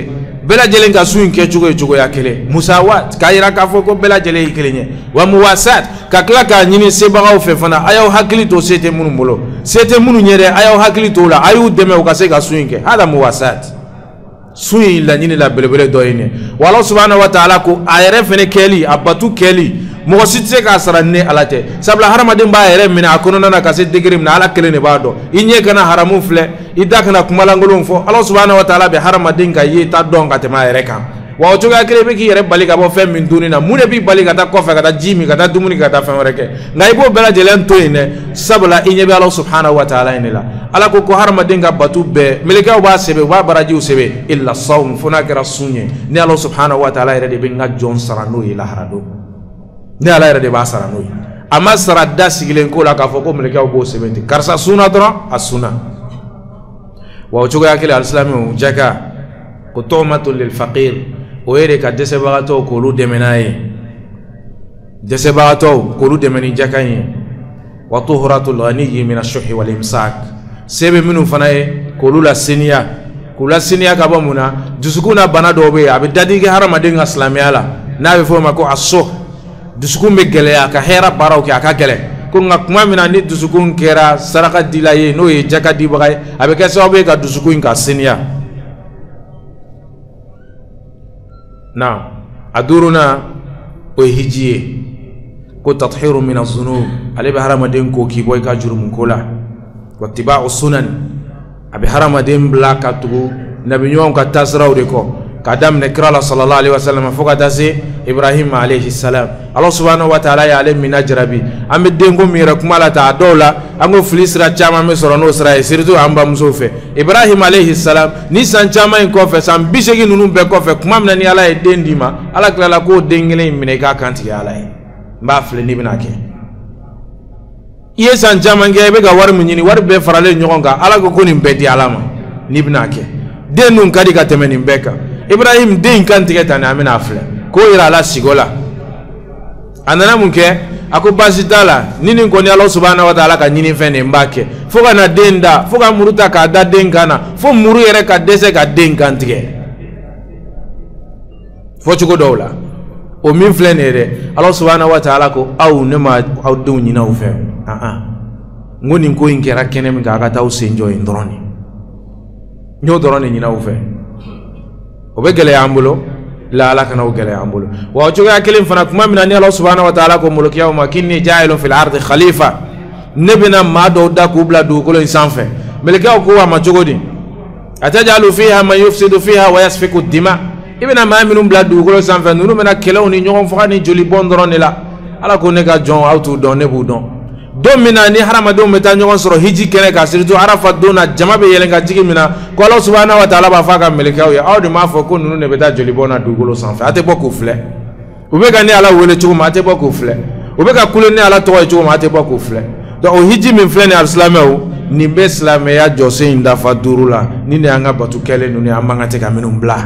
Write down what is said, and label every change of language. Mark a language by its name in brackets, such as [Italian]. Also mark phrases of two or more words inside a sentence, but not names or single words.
[Bambara] Bɛɛ lajɛlen ka sun in kɛ cogo ye cogoya kelen. Musawat k'a yira k'a fɔ ko bɛɛ lajɛlen ye kelen ye. Wa muwasat ka tila k'a ɲini sebagaw fɛ fana, a y'aw hakili to se tɛ minnu bolo. Se tɛ minnu ye dɛ, a y'aw hakili to o la, a y'u dɛmɛ u ka se ka sun in kɛ. [Arabic] هذه مواساة. [Bambara] Sun in laɲini la belebele dɔ ye nin. Wa [Arabic] الله سبحانه وتعالى [Bambara] ko a yɛrɛ fɛnɛ kɛli, a batu kɛli, mɔgɔ si tɛ se k'a sara ni Ala tɛ. Sabula hadamaden b'a yɛrɛ minɛ a kɔnɔna na ka se degré min na Ala kelen de b'a dɔn. I ɲɛ kana haramu filɛ, i da kana kumalankolon fɔ. [Arabic] الله سبحانه وتعالى [Bambara] bɛ hadamaden ka yeta dɔn ka tɛmɛ a yɛrɛ kan. Wa o cogoya kelen i bɛ k'i yɛrɛ bali ka bɔ fɛn min dunni na, mun de b'i bali ka taa kɔfɛ ka taa ji min, ka taa dumuni ka taa fɛn wɛrɛ kɛ. Nka i b'o bɛɛ lajɛlen to yen dɛ, sabula i ɲɛ bɛ [Arabic] الله سبحانه وتعالى [Bambara] in de la. Ala ko hadamaden ka batu bɛɛ, melekɛw b'a sɛbɛn, u b'a barajiw sɛbɛn, [Arabic] إلا الصوم, [Bambara] fo n'a kɛra sun ye. Ni [Arabic] الله سبحانه وتعالى [Bambara] yɛrɛ de bɛ n ka jɔn sara n'o ye lahara don. Ni Ala yɛrɛ de b'a sara n'o ye. A ma sara da sigilen ko la k'a fɔ ko melekɛw b'o sɛbɛn ten. Karisa sunna dɔrɔn a sunna. Wa o cogoya kelen alisilamɛw jaka ko [Arabic] طعمة للفقير, [Bambara] o ye de ka dɛsɛbagatɔw k'olu dɛmɛ n'a ye. Dɛsɛbagatɔw k'olu dɛmɛ ni jaka in ye. Wa [Arabic] طهرة للغني من الشح والإمساك, [Bambara] se bɛ minnu fana ye k'olu la seniya, k'u la seniya ka bɔ mun na, dusukun na bana dɔw bɛ yen a bɛ dadi kɛ hadamaden ka silamɛya la n'a bɛ fɔ o ma ko aso. Dusukun bɛ gɛlɛya ka hɛrɛ baaraw kɛ a ka gɛlɛn. Ko nka kuma min na ni dusukun kɛra saraka dila ye n'o ye jaka dibaga ye, a bɛ kɛ sababu ye ka dusukun in ka seniya. Na a duruna o ye hiji ye, ko [Arabic] تطهير من الذنوب, [Bambara] ale bɛ hadamaden ko k'i bɔ i ka jurumu ko la. Wa [Arabic] اتباع سنن, [Bambara] a bɛ hadamaden bila ka tugu nabiɲɔgɔnw ka taasiraw de kɔ. Ka daminɛ kira la [Arabic] صلى الله عليه وسلم [Bambara] fo ka taa se Ibrahim [Arabic] عليه السلام. الله سبحانه وتعالى [Bambara] y'ale mina jarabi. An bɛ denko min yɛrɛ kuma la ta a dɔw la an ko fili sira caman bɛ sɔrɔ n'o sira ye, surtout an bamusow fɛ. Ibrahim [Arabic] عليه السلام [Bambara] ni san caman in kɔfɛ, san 80 ninnu bɛɛ kɔfɛ, kuma min na ni Ala ye den d'i ma, Ala tilala k'o den kelen in minɛ i k'a kantigɛ Ala ye. N b'a filɛ n'i bɛna kɛ. I ye san caman kɛ i bɛ ka wari min ɲini, wari bɛɛ faralen ɲɔgɔn kan, Ala ko nin bɛɛ di Ala ma n'i bɛna kɛ. Den dun ka di ka tɛmɛ nin bɛɛ kan. Ibrahim den kan tigɛ tan a bɛna filɛ ko yira Ala sigo la. A nana mun kɛ? A ko baasi t'a la, ni nin kɔni [Arabic] الله سبحانه وتعالى [Bambara] ka ɲini fɛn de n b'a kɛ. Fo ka na den da, fo ka muru ta k'a da den kan na, fo muru yɛrɛ ka dɛsɛ ka den kan tigɛ. Fo cogo dɔw la. O min filɛ nin ye dɛ, [Arabic] الله سبحانه وتعالى [Bambara] ko aw ne ma aw denw ɲini aw fɛ. N ko nin ko in kɛra kɛnɛ min kan a ka taa aw sen jɔ yen dɔrɔn de. N y'o dɔrɔn de ɲini aw fɛ. O bɛ gɛlɛya an bolo, la Ala kana o gɛlɛya an bolo. Wa o cogoya kelen fana kuma min na ni [Arabic] الله سبحانه وتعالى [Bambara] ko molokiyaw ma k' [Arabic] إني جاعل في الأرض خليفة, [Bambara] ne bɛna maa dɔw da k'u bila dugukolo in sanfɛ. Melekiyaw ko a ma cogo di? [Arabic] أتجعل فيها من يفسد فيها ويسفك الدماء, [Bambara] i bɛna maa minnu bila dugukolo sanfɛ ninnu bɛna kɛlɛw ni ɲɔgɔn faga ni joli bɔn dɔrɔn de la. Ala ko ne ka jɔn aw t'u dɔn, ne b'u dɔn. Don min na ni hadamadenw bɛ taa ɲɔgɔn sɔrɔ hiji kɛnɛ kan, surtout Arafat don na jama bɛ yɛlɛn ka jigi min na, ko [Arabic] الله سبحانه وتعالى [Bambara] b'a fɔ a ka melekiyaw ye, aw de m'a fɔ ko ninnu de bɛ taa joli bɔn na dugukolo sanfɛ, a tɛ bɔ k'u filɛ. U bɛ ka ni Ala wele cogo min a tɛ bɔ k'u filɛ. U bɛ ka kule ni Ala tɔgɔ ye cogo min a tɛ bɔ k'u filɛ. Donc o hiji min filɛ nin ye alisilamɛw, nin bɛ silamɛya jɔsen in dafa 5 la, ni ne y'an ka batu kɛlen ninnu ye an man kan tɛ ka minnu bila.